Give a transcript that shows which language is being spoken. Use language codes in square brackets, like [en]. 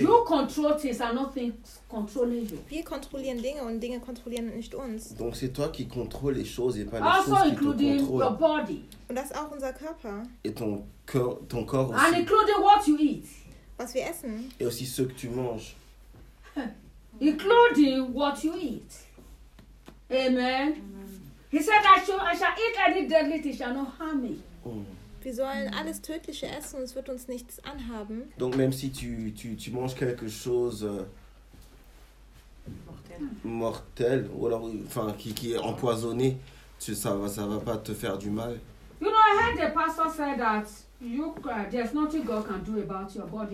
[en] You control things and not things controlling you. [de] Wir kontrollieren Dinge und Dinge kontrollieren nicht uns. [fr] Donc c'est toi qui contrôle les choses et pas les choses qui te contrôlent. [en] Also including your body. [de] Und das auch unser Körper. [fr] Et ton corps aussi. [en] And including what you eat. [de] Was wir essen. [fr] Et aussi ce que tu manges. [en] Including what you eat. Amen. He said, I shall eat any deadly thing, shall not harm me. [de] Wir sollen alles Tödliche essen, es wird uns nichts anhaben. [fr] Donc même si tu manges quelque chose mortel, ou alors enfin qui est empoisonné, ça va pas te faire du mal. [en] You know, I heard the pastor say that there's nothing God can do about your body.